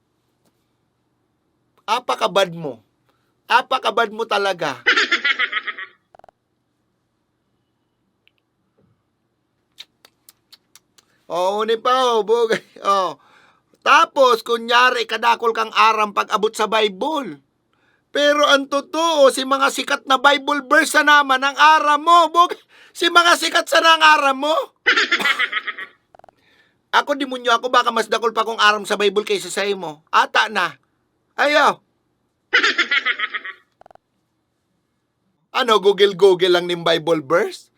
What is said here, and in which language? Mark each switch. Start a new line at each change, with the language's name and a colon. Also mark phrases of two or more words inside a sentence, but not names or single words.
Bikol: Apakabad mo. Apakabad mo talaga. Oo, ni pa, bugay. Tapos, kunyari, kadakol kang aram pag abot sa Bible. Pero ang totoo, si mga sikat na
English: Bible verse
Bikol: na naman ang aram mo. Si mga sikat sa nang aram mo. Ako, demonyo ako, baka mas dakol pa kong aram sa Bible kaysa sa imo. Ata na. Ayaw. Ano, Google lang ning
English: Bible verse?